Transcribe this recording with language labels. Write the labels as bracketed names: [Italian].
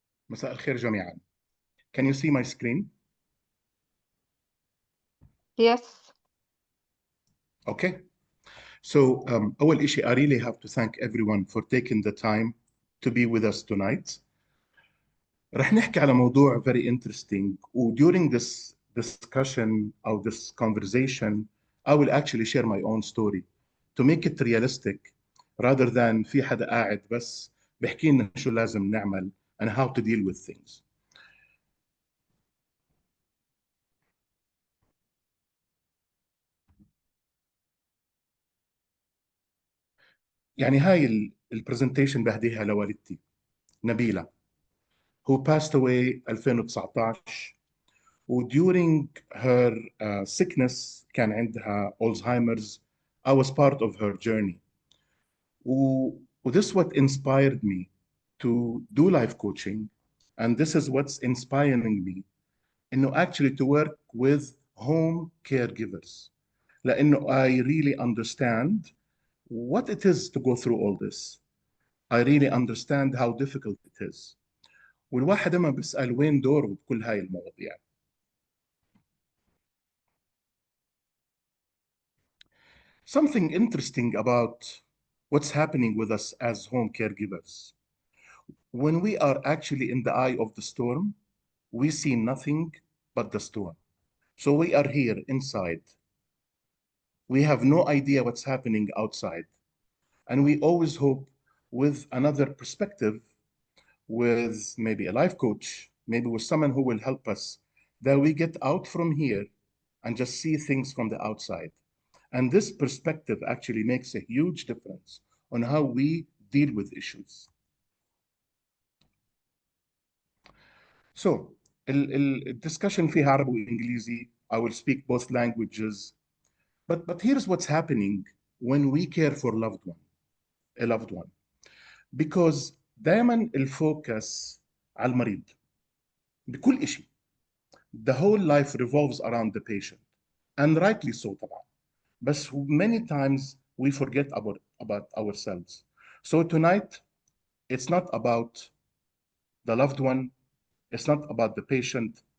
[Arabic] مساء الخير جميعا. [English] Can you see my screen? Yes. Okay. So [Arabic] أول إشي, [English] I really have to thank everyone for taking the time to be with us tonight. [Arabic] رح نحكي على موضوع [English] very interesting. During this discussion or this conversation, I will actually share my own story to make it realistic rather than [Arabic] في حدا قاعد بس بحكي لنا شو لازم نعمل [English] and how to deal with things. [Arabic] يعني هاي البرزنتيشن بهديها لوالدتي نبيلة [English] who passed away 2019 during her sickness [Arabic] كان عندها Alzheimer's. [English] I was part of her journey. This is what inspired me to do life coaching, and this is what's inspiring me actually to work with home caregivers. [Arabic] لأنه [English] I really understand what it is to go through all this. I really understand how difficult it is. [Arabic] والواحد ما بيسأل وين دوره بكل هاي المواضيع. [English] Something interesting about what's happening with us as home caregivers. When we are actually in the eye of the storm, we see nothing but the storm. So we are here inside. We have no idea what's happening outside. And we always hope with another perspective, with maybe a life coach, maybe with someone who will help us, that we get out from here and just see things from the outside. And this perspective actually makes a huge difference on how we deal with issues. So, [Arabic] الدiscussion فيها عربي وإنجليزي. [English] I will speak both languages. But here's what's happening when we care for a loved one. Because [Arabic] دائما الفوكس على المريض بكل إشي. [English] The whole life revolves around the patient. And rightly so [Arabic] طبعا. [English] But many times we forget about ourselves. So tonight, it's not about the loved one. It's not about the patient.